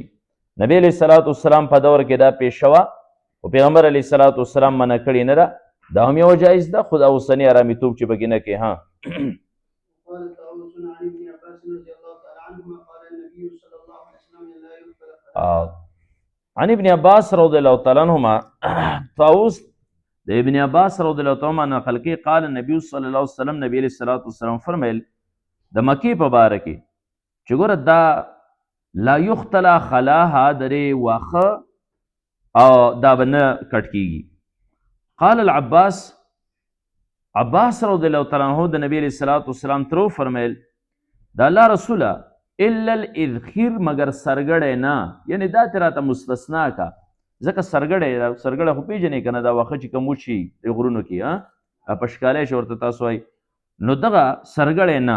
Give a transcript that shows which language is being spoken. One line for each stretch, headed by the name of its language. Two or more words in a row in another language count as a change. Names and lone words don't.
Pashto: نبی
Arabic: علیه الصلاة والسلام
Pashto: په دور کې دا پیشه وه خو پیغمبر
Arabic: علیه الصلاة والسلام
Pashto: منع کړې نه ده، دا هم یوه جایز ده خو دا اوسني ارامیتوب چې پکې نه کوي.
Arabic: عن ابن عباس رضی الله تعالی عنهما
Pashto: طاووس د ابن عباس
Arabic: رضی الله تعالی عنهما
Pashto: نقل کوي
Arabic: قال النبي صلی الله علیه وسلم نبی علیه الصلاة والسلام
Pashto: فرمیل د مکې په باره کې چې ګوره دا
Arabic: لا یختلا خلاها
Pashto: درې واښه او دا به نه کټ کېږي.
Arabic: قال العباس عباس رضی الله تعالی عنه
Pashto: د نبی
Arabic: علیه الصلاة والسلام
Pashto: تر وفرمیل د الله رسوله
Arabic: الا الاذخر
Pashto: مگر سرګړی نه، یعنی دا ترې راته مستثنا کا ځکه سرګړی خو پېژنې که نه دا واښه چې کوم وشي د غرونو کې په ښکالی شي ورته تاسو وایي نو دغه سرګړی نه.